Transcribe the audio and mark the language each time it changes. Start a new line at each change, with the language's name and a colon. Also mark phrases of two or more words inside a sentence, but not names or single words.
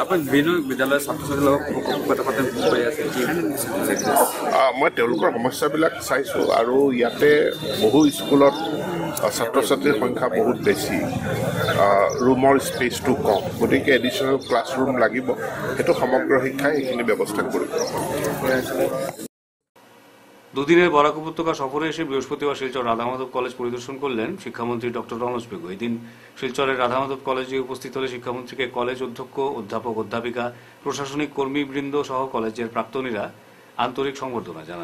Assamese: মই তেওঁলোকৰ সমস্যাবিলাক চাইছোঁ আৰু ইয়াতে বহু স্কুলত ছাত্ৰ ছাত্ৰীৰ সংখ্যা বহুত বেছি, ৰুমৰ স্পেচটো কম, গতিকে
English: additional classroom
Assamese: লাগিব। সেইটো সমগ্ৰ শিক্ষাই সেইখিনি ব্যৱস্থা কৰিব।
Bangla: দুদিনের বরাক উপত্যকা সফরে এসে বৃহস্পতিবার শিলচর রাধামাধব কলেজ পরিদর্শন করলেন শিক্ষামন্ত্রী ডক্টর রমেশ পেগু। এদিন শিলচরের রাধামাধব কলেজে উপস্থিত হলে শিক্ষামন্ত্রীকে কলেজ অধ্যক্ষ, অধ্যাপক, অধ্যাপিকা, প্রশাসনিক কর্মীবৃন্দ সহ কলেজের প্রাক্তনীরা আন্তরিক সংবর্ধনা জানান।